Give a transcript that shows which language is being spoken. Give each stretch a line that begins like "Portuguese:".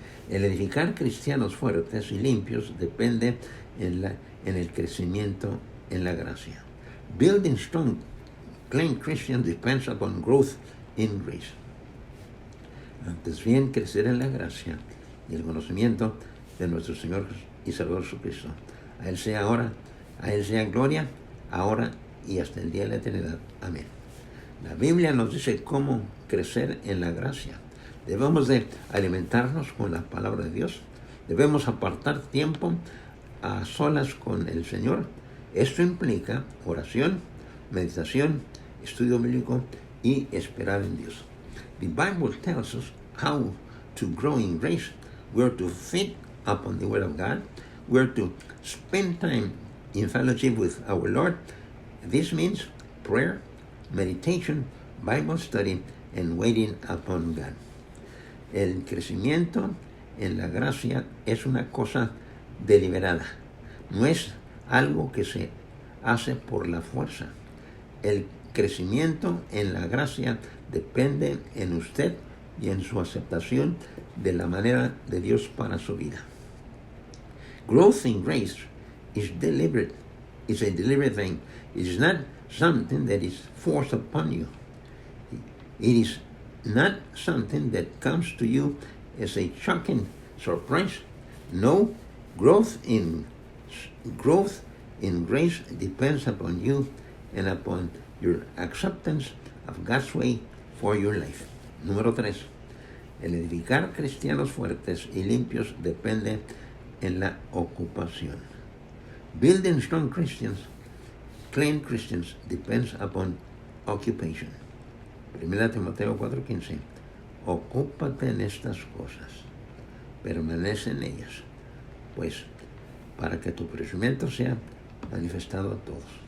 Spanish: El edificar cristianos fuertes y limpios depende en el crecimiento en la gracia.
English: Building strong, clean Christians depends upon growth in grace.
Spanish: Antes bien, crecer en la gracia y el conocimiento de nuestro Señor y Salvador Jesucristo. A Él sea gloria, ahora y hasta el día de la eternidad. Amén. La Biblia nos dice cómo crecer en la gracia. Debemos de alimentarnos con la palabra de Dios. Debemos apartar tiempo a solas con el Señor. Esto implica oración, meditación, estudio bíblico y esperar en Dios.
English: The Bible tells us how to grow in grace. We're to feed upon the Word of God. We're to spend time in fellowship with our Lord. This means prayer, meditation, Bible study, and waiting upon God.
Spanish: El crecimiento en la gracia es una cosa deliberada. No es algo que se hace por la fuerza. El crecimiento en la gracia depende en usted y en su aceptación de la manera de Dios para su vida.
English: Growth in grace is deliberate. It's a deliberate thing. It is not something that is forced upon you. It is not something that comes to you as a shocking surprise. No, growth in grace depends upon you and upon your acceptance of God's way for your life.
Spanish: Número 3. El edificar cristianos fuertes y limpios depende en la ocupación.
English: Building strong Christians, clean Christians, depends upon occupation.
Spanish: 1 Timoteo 4:15. Ocúpate en estas cosas, permanece en ellas, pues para que tu crecimiento sea manifestado a todos.